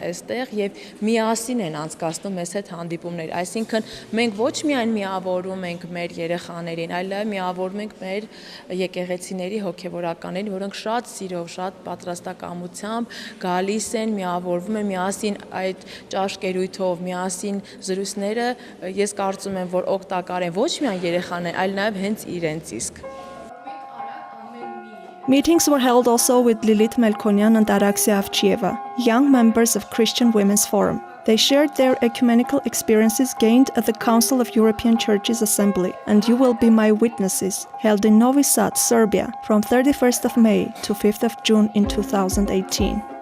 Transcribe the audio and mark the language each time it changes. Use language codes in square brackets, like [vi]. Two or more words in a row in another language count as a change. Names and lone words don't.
[hy] այստեղ եւ միասին են անցկացնում մեզ հետ հանդիպումներ, այսինքն մենք ոչ միայն միավորում ենք մեր երեխաներին, այլ նաև միավորում ենք մեր եկեղեցիների հոգևորականներին, որոնք շատ սիրով, շատ պատրաստակամությամբ գալիս են, միավորվում են միասին այդ ճաշկերույթով, միասին զրույցները, ես կարծում եմ, որ օգտակար են ոչ միայն երեխաներին, այլ նաև հենց իրենց իսկ. [en] Meetings were held also with Lilith Melkonian and Araxia Avchieva, young members of Christian Women's Forum. They shared their ecumenical experiences gained at the Council of European Churches Assembly and You Will Be My Witnesses, held in Novi Sad, Serbia, from 31st of May to 5th of June in 2018.